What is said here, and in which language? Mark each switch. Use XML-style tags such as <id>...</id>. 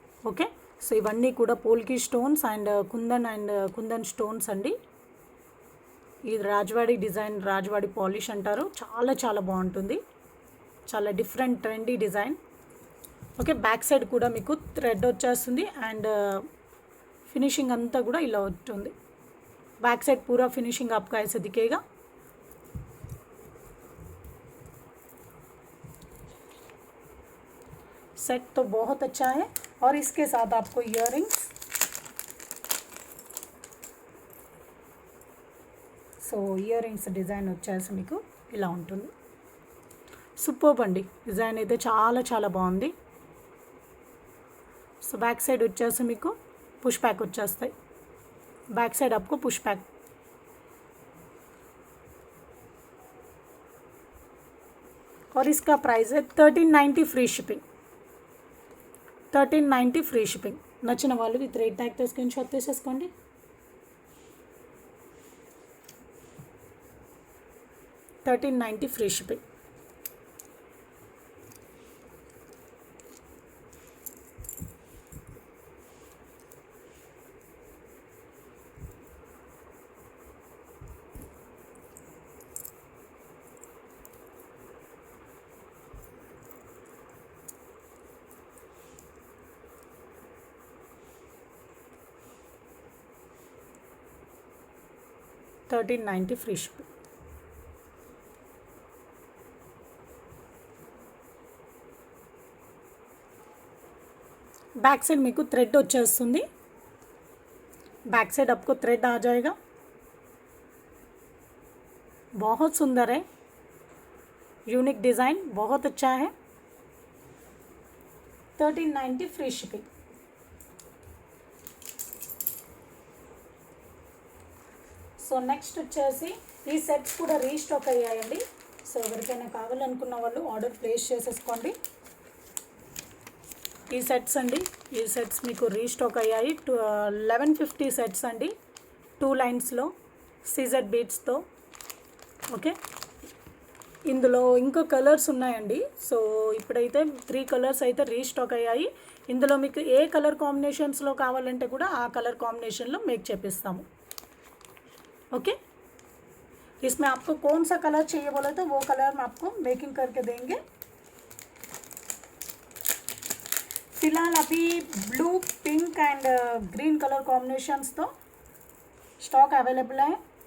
<te>Okay, so ఇవన్నీ కూడా పోల్కి stones and kundan stones అండి. ఇది రాజ్వాడి డిజైన్, రాజ్వాడి పాలిష్ అంటారు. చాలా చాలా బాగుంటుంది, చాలా different trendy design. Okay, back side కూడా మీకు థ్రెడ్ వచ్చేస్తుంది అండ్ ఫినిషింగ్ అంతా కూడా ఇలా ఉంటుంది.</te> <hi>बैक साइड पूरा फिनिशिंग आपका ऐसे दिखेगा. सेट तो बहुत अच्छा है और इसके साथ आपको इयररिंग्स.</hi> <te>సో ఇయరింగ్స్ డిజైన్ వచ్చేసి మీకు ఇలా ఉంటుంది. సూపర్బ్ అండి, డిజైన్ అయితే చాలా చాలా బాగుంది. సో బ్యాక్ సైడ్ వచ్చేసి మీకు పుష్ బ్యాక్ వచ్చేస్తాయి.</te> <en>Back side आपको push back.</en> <hi>और इसका प्राइस है 1390 फ्री शिपिंग.</hi> <en>1390 free shipping.</en> <te>నచ్చిన వాళ్ళు విత్ రేట్ ట్యాగ్తో స్క్రీన్ షాట్ తీసేసుకోండి.</te> <en>$1390 free shipping. $1390 free shipping.</en> <te>Back side మీకు థ్రెడ్ వచ్చేస్తుంది.</te> <hi>बैक साइड आपको थ्रेड आ जाएगा. बहुत सुंदर है, यूनिक डिज़ाइन, बहुत अच्छा है.</hi> <en>1390 free shipping.</en> <te>సో నెక్స్ట్ వచ్చేసి ఈ సెట్స్ కూడా రీస్టాక్ అయ్యాయండి. సో ఎవరికైనా కావాలనుకున్న వాళ్ళు ఆర్డర్ ప్లేస్ చేసేసుకోండి. ఈ సెట్స్ అండి, ఈ సెట్స్ మీకు రీస్టాక్ అయ్యాయి. 1150 సెట్స్ అండి, 2 లైన్స్లో సీజెడ్ బీట్స్తో. ఓకే, ఇందులో ఇంకో కలర్స్ ఉన్నాయండి. సో ఇప్పుడైతే 3 కలర్స్ అయితే రీస్టాక్ అయ్యాయి. ఇందులో మీకు ఏ కలర్ కాంబినేషన్స్లో కావాలంటే కూడా ఆ కలర్ కాంబినేషన్లో మేక్ చేపిస్తాము.</te> <hi>ओके, इसमें आपको कौन सा कलर चाहिए बोले तो वो कलर हम आपको मेकिंग करके देंगे. फिलहाल अभी blue, pink and green colour combinations तो स्टॉक अवेलेबल है.</hi>